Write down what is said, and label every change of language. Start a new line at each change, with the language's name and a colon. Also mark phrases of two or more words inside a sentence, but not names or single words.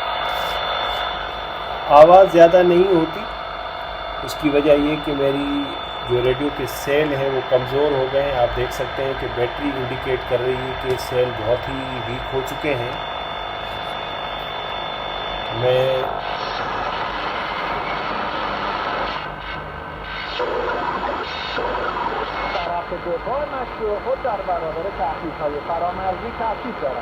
Hindi: आवाज़ ज़्यादा नहीं होती, उसकी वजह ये कि मेरी जो रेडियो के सेल हैं वो कमज़ोर हो गए हैं। आप देख सकते हैं कि
English: battery indicate
Hindi: कर रही है कि सेल बहुत ही वीक हो चुके हैं। मैं
Persian: دفاع مشروع خود در برابر تهدیدهای فرامرزی تاکید دارد.